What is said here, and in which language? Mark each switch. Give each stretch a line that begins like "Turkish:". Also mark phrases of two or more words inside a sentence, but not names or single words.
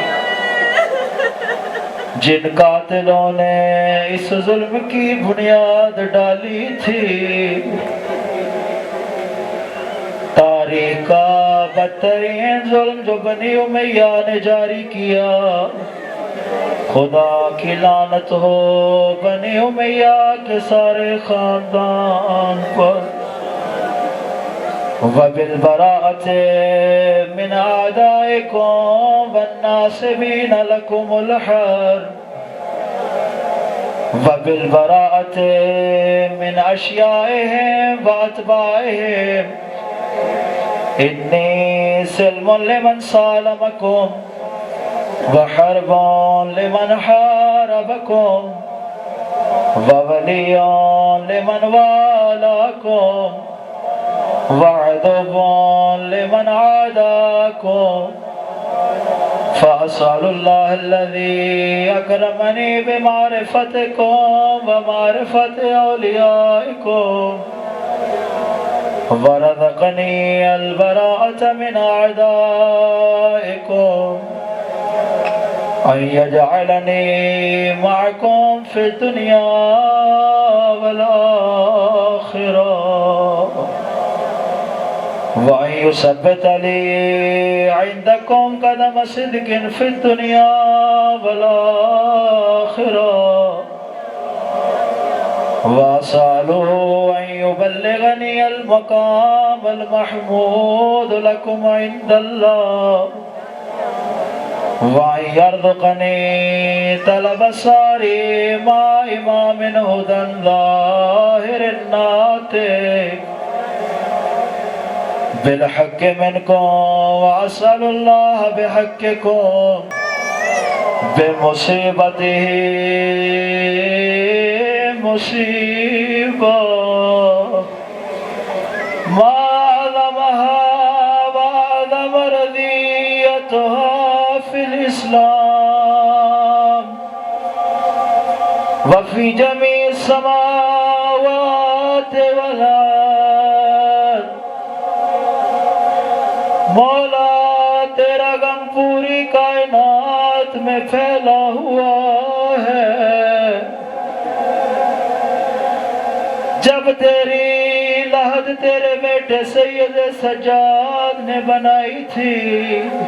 Hindi: जिन कातिलों ने इस जुल्म की बुनियाद डाली थी, तारीख का बदतरीन जुल्म जो बनी उमैया ने जारी किया, खुदा की लानत हो बनी उमैया के सारे खानदान पर।
Arabic: وبالبراءة من أعدائكم والناصبين لكم الحر وبالبراءة من أشياعهم وأتباعهم إني سلم لمن سالمكم وحرب لمن حاربكم وولي لمن والاكم وعدو لمن عاداكم فأسأل الله الذي أكرمني بمعرفتكم ومعرفة أوليائكم ورزقني البراءة من أعدائكم أن يجعلني معكم في الدنيا والآخرة وأن يثبت لي عندكم قدم صدق في الدنيا والآخرة وأسأله أن يبلغني المقام المحمود لكم عند الله وأن يرزقني طلب ثاري مع إمام هدى ظاهر ناطق بالحق منكم وأسأل الله بحقكم بمصيبته مصيبة ما أعظمها وأعظم رزيتها في الإسلام وفي جميع السماوات والأرض.
Hindi: मौला तेरा गम पूरी कायनात में फैला हुआ है। जब तेरी लहद तेरे बेटे सैयद सज्जाद ने बनाई थी,